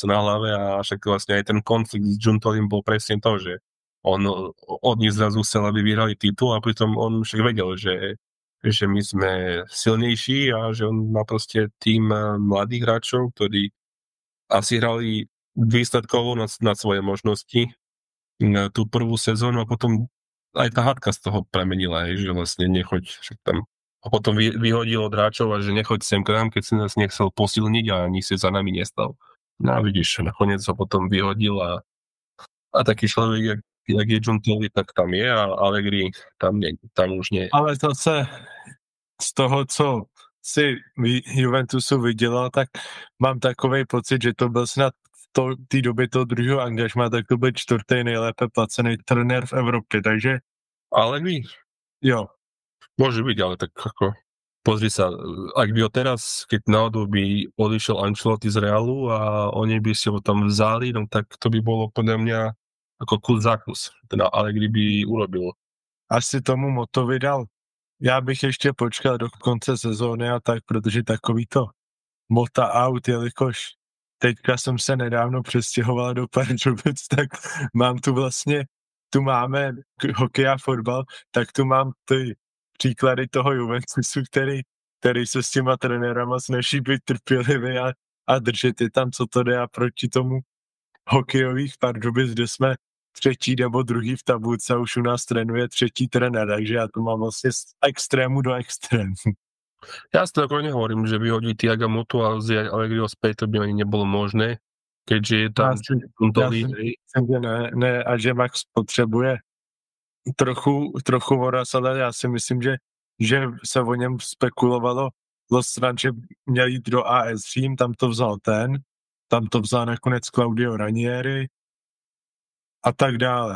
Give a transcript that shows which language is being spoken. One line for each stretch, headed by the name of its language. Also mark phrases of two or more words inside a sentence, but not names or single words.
Slovak: na hlave, a však vlastne aj ten konflikt s Giuntolím bol presne to, že on od nich zrazu chcel, aby vyhrali titul, a pritom on však vedel, že my sme silnejší a že on má proste tým mladých hráčov, ktorí asi hrali výsledkovo nad svoje možnosti tú prvú sezónu, a potom aj tá hádka z toho premenila, že vlastne nechoď, však tam a potom vyhodil od hráčov a že nechoď sem k nám, keď si nás nechcel posilniť a ani si za nami nestal. No a vidíš, nakoniec ho potom vyhodil a taký človek, jak je Giuntoli, tak tam je, a Allegri tam už nie.
Czech: Ale zase z toho, co si Juventusu vydělal, tak mám takovej pocit, že to byl snad v té době toho druhého angažma, tak to byl 4. nejlépe placený trenér v Evropě, takže Allegri? jo.
Slovak: Môže byť, ale tak ako pozri sa, ak by ho teraz, keď náhodou by odišiel Ancelotti z Realu a oni by si ho tam vzali, no tak to by bolo podľa mňa ako kus za kus. Teda Allegri by urobil. Asi tomu Motovi dal.
Czech: Já bych ještě počkal do konce sezóny a tak, protože takový to Mota out, jelikož teďka jsem se nedávno přestěhoval do Pardubic, tak mám tu máme hokej a fotbal, tak tu mám ty příklady toho Juventusu, který se s těma trenérama snaží být trpělivý a držet je tam, co to jde, a proti tomu hokejových Pardubic, kde jsme 3. nebo 2. v tabulce a už u nás trénuje 3. trenér, takže já to mám vlastně z extrému do extrému.
Slovak: Ja si to ako nehovorím, že vyhodiť Thiaga Motu a vziať Allegriho späť, to by ani nebolo možné, keďže je tam Giuntoli.
Czech: Ne, a že Max potřebuje trochu voraz, ale já si myslím, že se o něm spekulovalo stran, že měl jít do AS Řím, tam to vzal nakonec Claudio Ranieri a tak dále.